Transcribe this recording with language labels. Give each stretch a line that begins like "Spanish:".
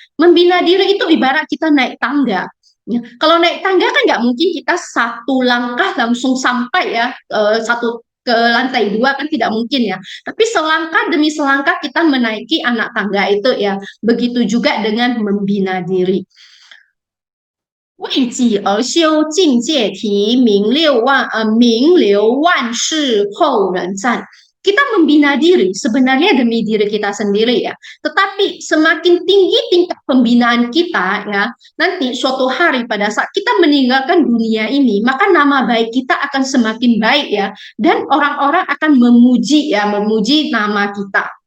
Indonesian: Membina diri itu ibarat kita naik tangga. Ya, kalau naik tangga kan nggak mungkin kita satu langkah langsung sampai ya satu ke lantai dua kan tidak mungkin ya. Tapi selangkah demi selangkah kita menaiki anak tangga itu ya. Begitu juga dengan membina diri.
Chinese: 为己而修，境界题，名留万世，后人赞。
Indonesian: Kita membina diri sebenarnya demi diri kita sendiri ya. Tetapi semakin tinggi tingkat pembinaan kita ya, nanti suatu hari pada saat kita meninggalkan dunia ini, maka nama baik kita akan semakin baik ya. Dan orang-orang akan memuji ya, memuji nama kita.